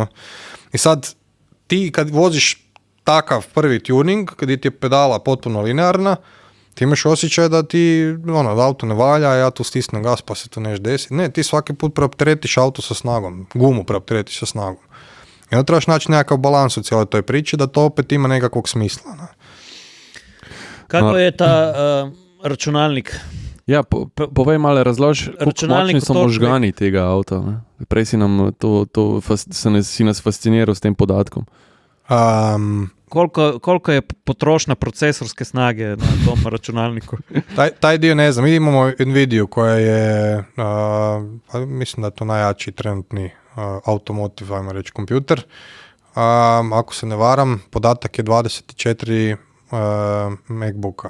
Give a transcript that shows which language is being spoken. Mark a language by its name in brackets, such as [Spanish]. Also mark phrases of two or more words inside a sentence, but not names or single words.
[Croatian] I sad, ti kad voziš takav prvi tuning, kad ti je pedala potpuno linearna, ti imaš osjećaj da ti, da auto ne valja, ja tu stisnem gas pa se to nešto desi. Ne, ti svaki put preopteretiš auto sa snagom, gumu preopteretiš sa snagom. I onda trebaš naći nekakav balans u cijeloj toj priči da to opet ima nekakvog smisla. Ne? [Slovenian] Kako je ta računalnik? Ja, povej malo razloži, koliko močni so možgani tega avta. Ne? Prej si nam si nas fasciniral s tem podatkom. [Croatian] Koliko je potrošnja procesorske snage na tom računalniku? Taj dio ne znam. Mi imamo Nvidia koja je, mislim da je to najjači trenutni automotive, ajmo reći, kompjuter. Ako se ne varam, podatak je 24 MacBooka.